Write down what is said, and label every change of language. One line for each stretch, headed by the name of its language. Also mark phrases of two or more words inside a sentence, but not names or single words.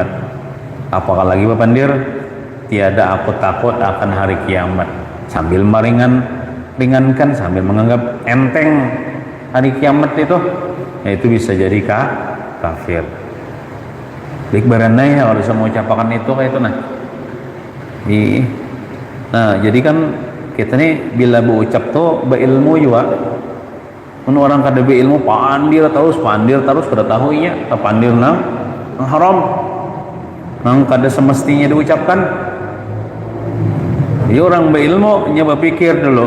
Banjar: Apakah lagi Bapandir, tiada aku takut akan hari kiamat, sambil meringankan, sambil menganggap enteng hari kiamat itu, yaitu bisa jadi kafir. Dikbaranai kalau bisa mengucapkan itu kayak itu nah. Nah, jadi kan kita nih bila berucap tuh berilmu juga. Mun orang kada beilmu pandir terus kada tahu inya pandir nang haram, nang kada semestinya diucapkan. Jadi orang berilmu nya berpikir dulu.